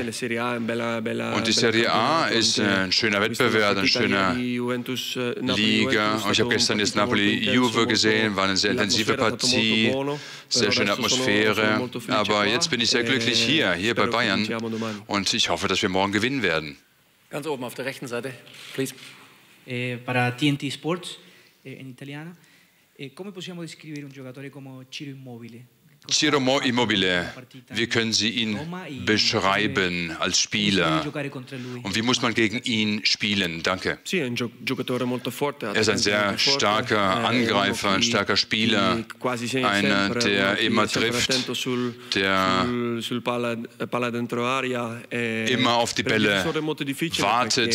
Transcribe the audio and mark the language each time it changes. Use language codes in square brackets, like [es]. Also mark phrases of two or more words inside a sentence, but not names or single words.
[de] Und die Serie A ist ein schöner Wettbewerb, eine schöne Liga. Und ich habe gestern jetzt Napoli-Juve gesehen, war eine sehr intensive Partie, sehr schöne Atmosphäre. Aber jetzt bin ich sehr glücklich hier bei Bayern und ich hoffe, dass wir morgen gewinnen werden. Ganz oben auf der rechten Seite, [en] please. [it] Para TNT Sports in italiano. Come possiamo descrivere un giocatore come Ciro Immobile? Ciro Immobile, [de] wie können Sie ihn beschreiben als Spieler? Und wie muss man gegen ihn spielen? Danke. Er ist ein sehr starker Angreifer, ein starker Spieler, einer, der immer trifft, der immer auf die Bälle wartet.